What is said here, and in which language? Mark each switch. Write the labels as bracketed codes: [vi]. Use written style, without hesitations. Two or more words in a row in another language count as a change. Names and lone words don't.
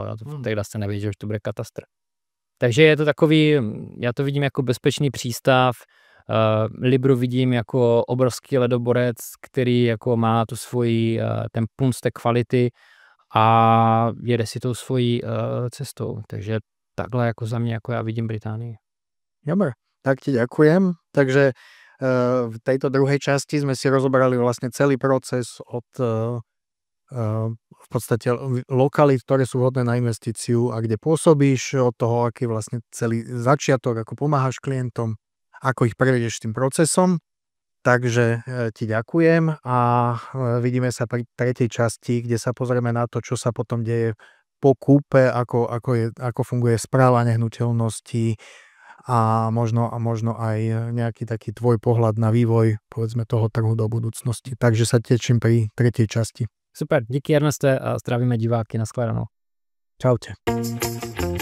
[cs] Tehdy jste nevěděl, že to bude katastr. Takže je to takový, já to vidím jako bezpečný přístav, Libru vidím jako obrovský ledoborec, který jako má tu svoji, ten punc té kvality a jede si tou svojí cestou. Takže takhle jako za mě, jako já vidím Británii. [sk] Dobre, tak ti ďakujem. Takže v tejto druhej časti sme si rozobrali vlastne celý proces od v podstate lokalít, ktoré sú vhodné na investíciu a kde pôsobíš, od toho, aký vlastne celý začiatok, ako pomáhaš klientom, ako ich prevedieš tým procesom. Takže ti ďakujem a vidíme sa pri tretej časti, kde sa pozrieme na to, čo sa potom deje po kúpe, ako funguje správa nehnuteľností a možno aj nejaký taký tvoj pohľad na vývoj, povedzme, toho trhu do budúcnosti. Takže sa teším pri tretej časti. Super, [cs] díky Erneste a zdravíme diváky, nashledanou. Čaute.